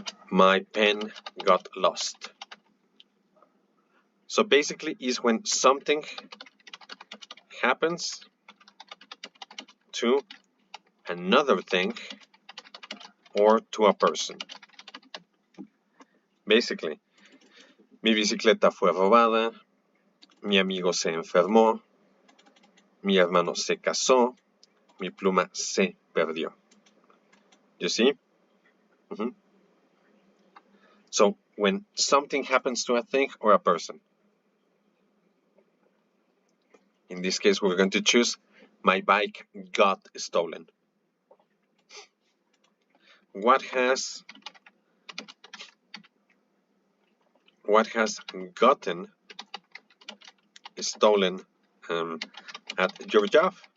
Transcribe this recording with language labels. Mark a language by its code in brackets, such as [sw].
[en] My pen got lost. So basically, is when something happens to another thing or to a person. Basically, [es] mi bicicleta fue robada, mi amigo se enfermó, mi hermano se casó, mi pluma se perdió. [en] You see? So when something happens to a thing or a person. In this case, we're going to choose my bike got stolen. What has gotten stolen at your job?